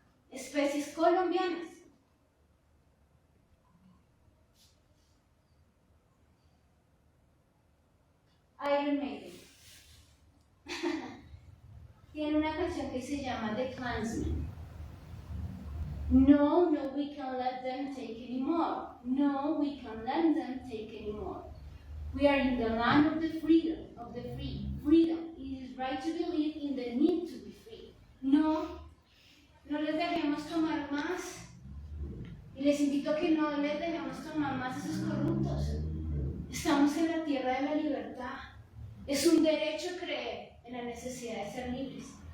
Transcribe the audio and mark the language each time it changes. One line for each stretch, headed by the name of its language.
Spanish: Especies colombianas. Iron Maiden tiene una canción que se llama The Klansman.
English: No, we can't let them take anymore. No, we can't let them take anymore. We are in the land of the freedom, of the free. Freedom. It is right to believe in the need to be free.
Spanish: No les dejemos tomar más. Y les invito a que no les dejemos tomar más a esos corruptos. Estamos en la tierra de la libertad. Es un derecho creer en la necesidad de ser libres.